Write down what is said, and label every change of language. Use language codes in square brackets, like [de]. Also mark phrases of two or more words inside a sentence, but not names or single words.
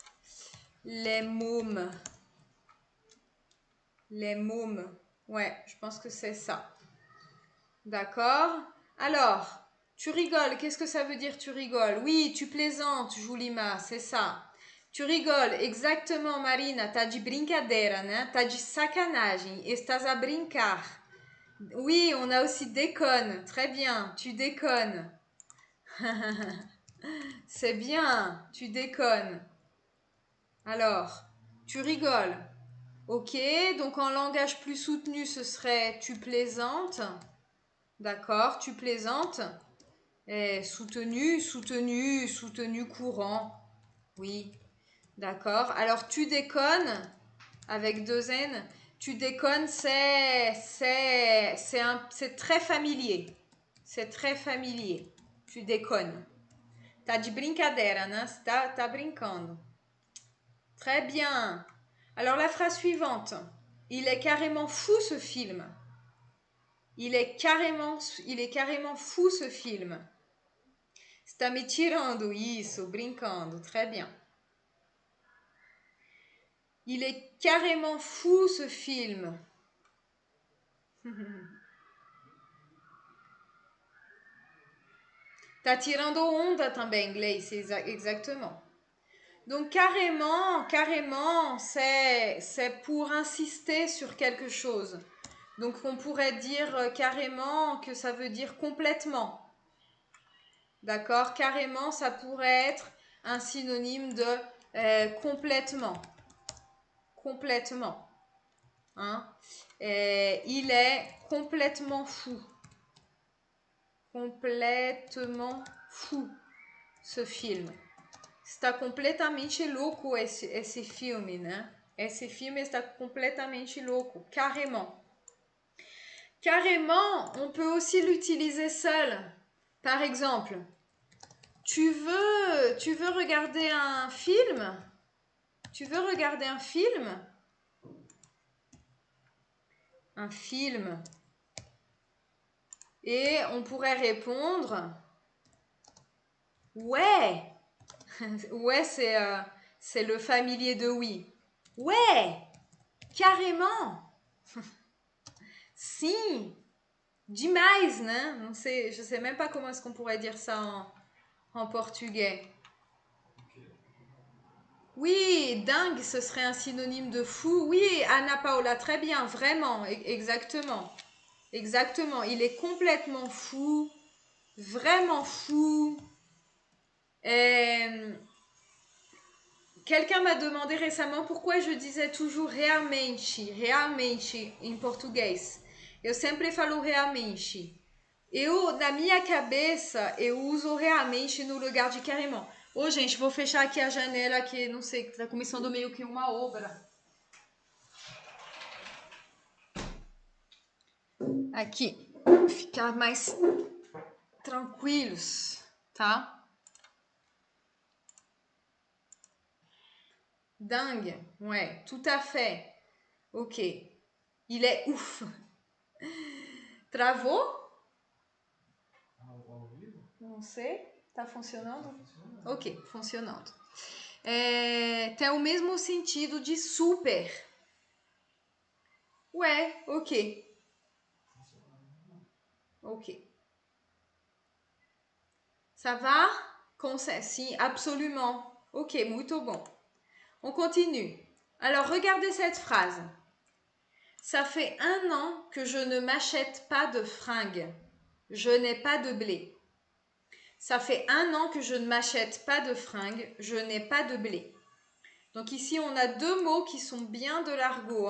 [fr] Les mômes. Les mômes. Ouais, je pense que c'est ça. D'accord. Alors, tu rigoles. Qu'est-ce que ça veut dire tu rigoles? Oui, tu plaisantes, Julima, c'est ça. Tu rigoles, exactement, [pt] Marina. Tá de brincadeira, né? Tá de sacanagem. Estás a brincar. [fr] Oui, on a aussi déconne. Très bien, tu déconnes. C'est bien, tu déconnes. Alors, tu rigoles. Ok, donc en langage plus soutenu, ce serait tu plaisantes. D'accord, tu plaisantes. Et soutenu, soutenu, soutenu courant. Oui, d'accord. Alors tu déconnes avec deux N. Tu déconnes, c'est très familier. C'est très familier. Tu déconnes. [pt] Tá de brincadeira, né? Tá brincando. [fr] Très bien. Alors la phrase suivante. Il est carrément fou ce film. Il est carrément fou ce film. [pt] Está me tirando isso, brincando. [fr] Très bien. Il est carrément fou ce film. [pt] Tá tirando onda também, Gleice, [fr] exactement. Donc carrément, c'est pour insister sur quelque chose. Donc on pourrait dire carrément que ça veut dire complètement. D'accord? Carrément, ça pourrait être un synonyme de complètement. Complètement. Hein? Il est complètement fou. Complètement fou, ce film. [pt] Está completamente louco esse filme, né? Esse filme está completamente louco, [fr] carrément. Carrément, on peut aussi l'utiliser seul. Par exemple, tu veux regarder un film? Tu veux regarder un film? Un film. Et on pourrait répondre ouais. Ouais, c'est le familier de oui. Ouais, carrément. [pt] Sim, demais, né? Não sei, [fr] je sais même pas comment est-ce qu'on pourrait dire ça en portugais. Oui, dingue, ce serait un synonyme de fou. Oui, Anna Paola, très bien, vraiment, exactement. Exactement, il est complètement fou, vraiment fou. Quelqu'un m'a demandé récemment pourquoi je disais toujours realmente [pt] em português. Eu sempre falo realmente. Na minha cabeça, eu uso realmente no lugar de carrément. Ô, gente, vou fechar aqui a janela que, não sei, tá começando meio que uma obra. aqui ficar mais tranquilos, tá? [fr] Dingue, ouais, tout à fait. Ok. Il est ouf. [pt] Travou? Ao vivo? Não sei. Tá funcionando? Tá funcionando. Ok, funcionando. Tem o mesmo sentido de super. [fr] Ouais, ok. [pt] Funcionando. [fr] Ok. Ça va? Sim, absolument. [pt] Ok, muito bom. [fr] On continue. Alors, regardez cette phrase. Ça fait 1 an que je ne m'achète pas de fringues. Je n'ai pas de blé. Ça fait 1 an que je ne m'achète pas de fringues. Je n'ai pas de blé. Donc ici, on a 2 mots qui sont bien de l'argot.